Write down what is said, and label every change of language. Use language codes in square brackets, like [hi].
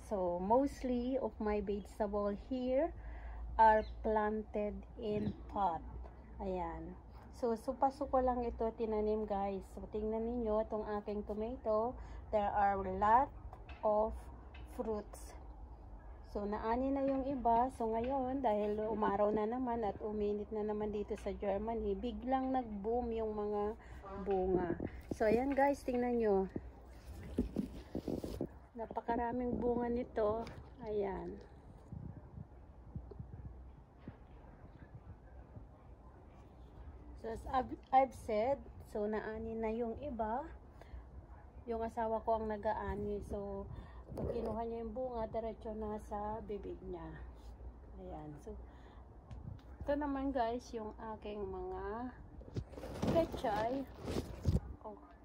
[en] So mostly of my vegetable here are planted in pot. [tl] Ayan. So supaso ko lang ito tinanim guys. So tingnan ninyo itong aking tomato. [en] There are a lot of fruits. [tl] So naani na yung iba. So ngayon dahil umaraw na naman at uminit na naman dito sa Germany, biglang nag-boom yung mga bunga. So ayan guys, tingnan nyo. Napakaraming bunga nito. Ayan. [en] So as I've said, so [tl] naani na yung iba. Yung asawa ko ang nag-aani. So pag kinuha niya yung bunga, diretso na sa bibig niya. Ayan. So ito naman guys yung aking mga pechay. Oh.